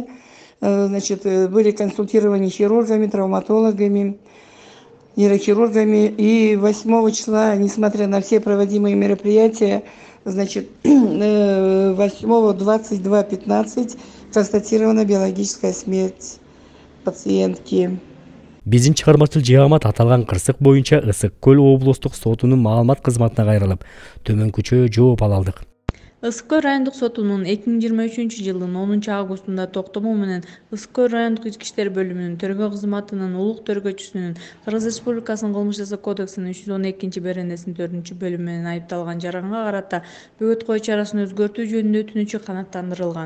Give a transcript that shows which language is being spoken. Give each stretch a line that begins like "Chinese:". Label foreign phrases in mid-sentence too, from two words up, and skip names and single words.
Russian: Значит, были консультированы хирургами, травматологами, нейрохирургами. И 8 числа, несмотря на все проводимые мероприятия, значит, 8-22-15 констатирована биологическая смерть пациентки.
Kyrgyz: Биздин чыгармачыл жыгамат аталган кырсык боюнча Ысык Көл облустук сотунун маалымат кызматына кайрылып, төмөнкүчө жооп ала алдык. Ысык Көл райондук сотунун 2023-жылдын 10 августунда токтому менен Ысык Көл райондук ички иштер бөлүмүнүн төргө кызматынын улук төргөчүсүнүн Кыргыз Республикасынын Кылмыш жаза кодексинин 312-беренесинин 4-бөлүмү менен айыпталган жаранга карата бөгөт кою чарасын өзгөртүү жөнүндө өтүнүчү канааттандырылган.